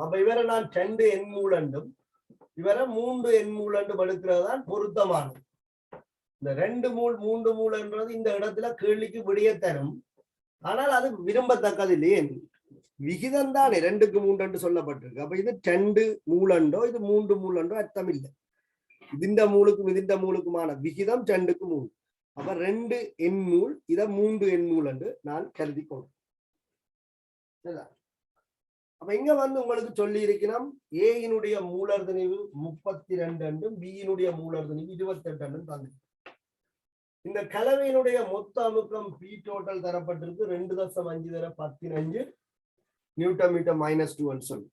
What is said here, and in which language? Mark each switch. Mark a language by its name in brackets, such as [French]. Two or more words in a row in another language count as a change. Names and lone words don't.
[Tamil] அப்ப இவரை நான் 2 எண் மூலண்டும் இவரை 3 எண் மூலண்டும் எடுக்கிறது தான் பொருத்தமானது. இந்த 2 மூல் 3 மூலன்றது இந்த இடத்துல கேள்விக்கு விடைய தரும். ஆனால் அது விரும்பத்தக்கது இல்லையே. விகிதம் தானே 2க்கு 3 சொல்லப்பட்டிருக்கு. அப்ப இது 2 மூலண்டோ இது 3 மூலண்டோ அர்த்தம் இல்லை. [Malayalam] ഇതിന്റെ മൂലക്കും ഇതിന്റെ മൂലക്കുമാണ് വിഹിതം 2க்கு 3. [Tamil] அப்ப 2 எண்மூல் இத 3 எண்மூல் என்று நான் கருதி கொள்றேன். அப்ப இங்க வந்து உங்களுக்கு சொல்லி இருக்கிறோம் ஏயினுடைய மூலர்தனிவு 32 என்றும் பியினுடைய மூலர்தனிவு 28 என்றும் தந்து. இந்த கலவையினுடைய மொத்த அமுக்கம் பி டோட்டல் தரப்பட்டிருக்கு 2.5 தர 15 நியூட்டன் மீட்டர் -2 சொல்லி.